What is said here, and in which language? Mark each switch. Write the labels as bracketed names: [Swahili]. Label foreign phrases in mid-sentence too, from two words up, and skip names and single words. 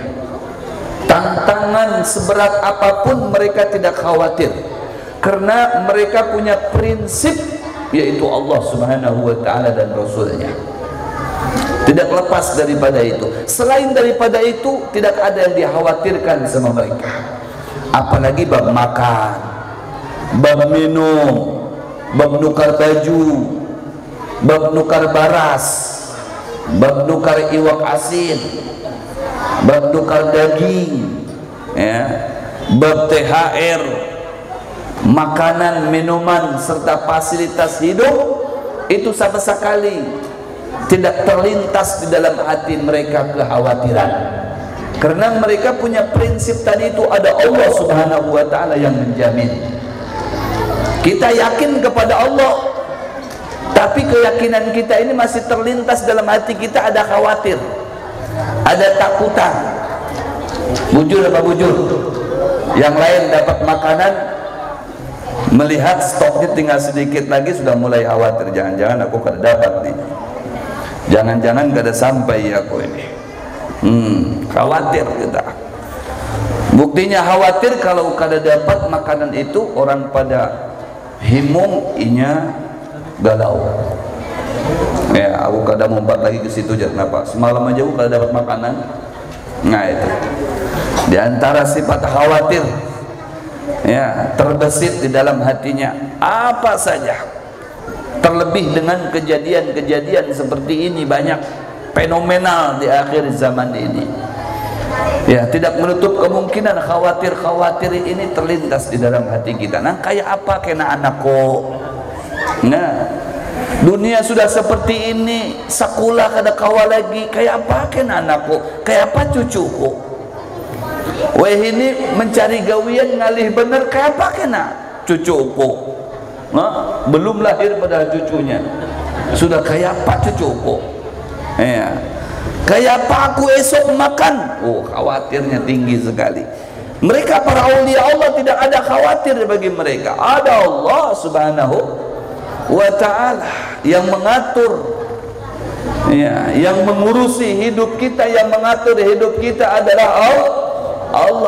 [Indonesian] Tantangan seberat apapun mereka tidak khawatir, karena mereka punya prinsip, yaitu Allah [Arabic] Subhanahu wa taala [Indonesian] dan Rasulnya. Tidak lepas daripada itu. Selain daripada itu, tidak ada yang dikhawatirkan sama mereka. Apalagi bab makan, bab minum, [Banjar] bab nukar baju, bab nukar baras, bab nukar iwak asin, bab nukar daging, [Indonesian] ya, bab THR, makanan, minuman serta fasilitas hidup, itu sama sekali tidak terlintas di dalam hati mereka kekhawatiran, karena mereka punya prinsip tadi itu, ada Allah [Arabic] Subhanahu wa taala [Indonesian] yang menjamin. Kita yakin kepada Allah, tapi keyakinan kita ini masih terlintas dalam hati kita, ada khawatir, ada takutan. [Banjar] Bujur apa bujur? [Indonesian] Yang lain dapat makanan, melihat stoknya tinggal sedikit lagi sudah mulai khawatir, [Banjar] jangan-jangan aku kada dapat nih, jangan-jangan kada sampai aku ini. [Indonesian] Khawatir kita. [Banjar] Buktinya khawatir kalau kada dapat makanan itu, orang pada himung, inya galau, Ya, aku kadang mumpat lagi ke situ aja. [Indonesian] Kenapa? Semalam aja aku kalau dapat makanan. Nah itu. Di antara sifat khawatir, ya, terbesit di dalam hatinya apa saja. Terlebih dengan kejadian-kejadian seperti ini banyak fenomenal di akhir zaman ini. Ya, tidak menutup kemungkinan khawatir ini terlintas di dalam hati kita. [Banjar] Nah, kayak apa kena anakku? [Indonesian] Nah, dunia sudah seperti ini, [Banjar] sekolah kada kawa lagi, kayak apa kena anakku? Kayak apa cucuku? Wah, ini mencari gawian ngalih bener, kayak apa kena cucuku? Nah, belum lahir pada cucunya sudah kayak apa cucuku? Ya. Kayak apa aku esok makan? Oh, khawatirnya tinggi sekali. [Indonesian] Mereka para aulia Allah tidak ada khawatir bagi mereka. Ada Allah [Arabic] Subhanahu wa ta'ala [Indonesian] yang mengatur, ya, yang mengurusi hidup kita, yang mengatur hidup kita adalah Allah.